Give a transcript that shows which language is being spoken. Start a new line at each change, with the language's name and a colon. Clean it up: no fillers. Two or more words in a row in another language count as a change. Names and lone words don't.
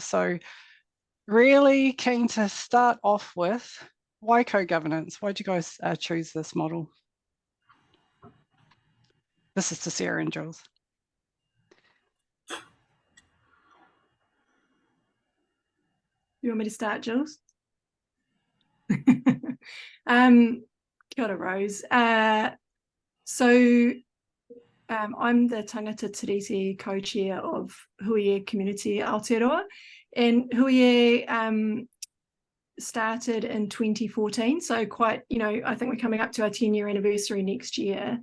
English: So really keen to start off with, why co-governance? Why did you guys choose this model? This is to Sarah and Jewelz. You want me to start, Jewelz?
Māori: Kia ora, Rose.
English: I'm the
Māori: Tangata Tiriti
English: co-chair of Huie Community Aotearoa, and Huie started in 2014, so quite, I think we're coming up to our 10-year anniversary next year.